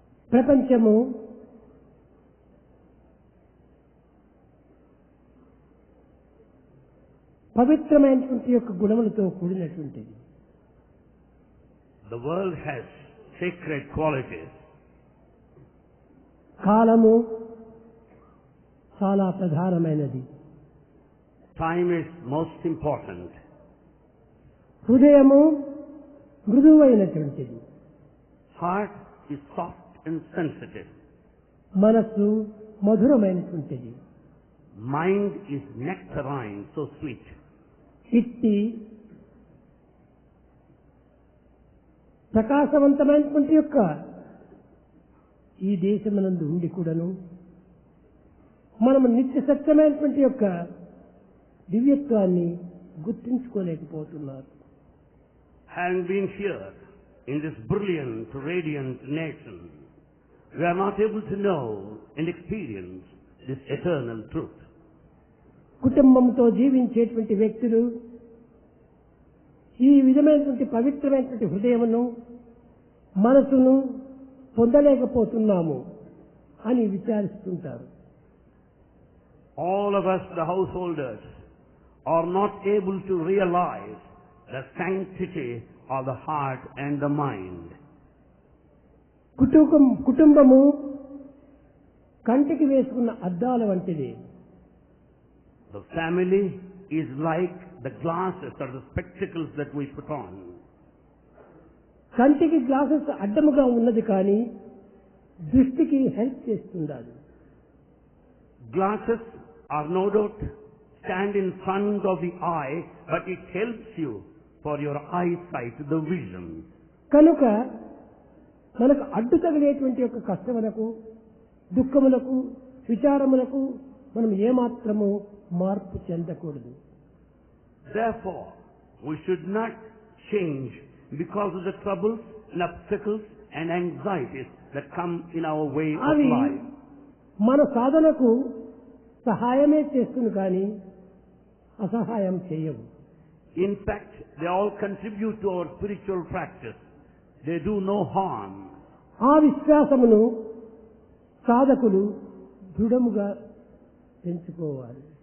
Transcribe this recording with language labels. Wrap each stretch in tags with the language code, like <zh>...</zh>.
<te>ప్రపంచము పవిత్రమైనటువంటి యొక్క గుణములతో కూడినటువంటిది.</te> <en>The world has sacred qualities.</en> <te>కాలము చాలా ప్రధానమైనది.</te> <en>Time is most important.</en> <te>హృదయము మృదువైనటువంటిది.</te> <en>Heart is soft and sensitive.</en> <te>మనస్సు మధురమైనటువంటిది.</te> <en>Mind is nectarine, so sweet.</en> <te>ఇట్టి ప్రకాశవంతమైనటువంటి యొక్క ఈ దేశమునందు ఉండి కూడాను మనము నిత్య సత్యమైనటువంటి యొక్క దివ్యత్వాన్ని గుర్తించుకోలేకపోతున్నారు.</te> <en>Having been here in this brilliant, radiant nation, we are not able to know and experience this eternal truth.</en> <te>కుటుంబంతో జీవించేటువంటి వ్యక్తులు ఈ విధమైనటువంటి పవిత్రమైనటువంటి హృదయమును మనసును పొందలేకపోతున్నాము అని విచారిస్తుంటారు.</te> <en>All of us, the householders, are not able to realize the sanctity of the heart and the mind.</en> <te>కుటుంబము కంటికి వేసుకున్న అద్దాల వంటిది.</te> <en>The family is like the glasses or the spectacles that we put on.</en> <te>కంటికి glasses అడ్డముగా ఉన్నది కానీ దృష్టికి help చేస్తుండాలి.</te> <en>Glasses are no doubt stand in front of the eye, but it helps you for your eyesight, the vision.</en> <te>కనుక మనకు అడ్డు తగిలేటువంటి యొక్క కష్టములకు, దుఃఖములకు, విచారములకు మనం ఏమాత్రము మార్పు చెందకూడదు.</te> <en>Therefore, we should not change because of the troubles and obstacles and anxieties that come in our way of</en> <te>అవి</te> <en>life.</en> <te>మన సాధనకు సహాయమే చేస్తుంది కానీ అసహాయం చేయవు.</te> <en>In fact, they all contribute to our spiritual practice. They do no harm.</en> <te>ఆ విశ్వాసమును సాధకులు దృఢముగా పెంచుకోవాలి.</te>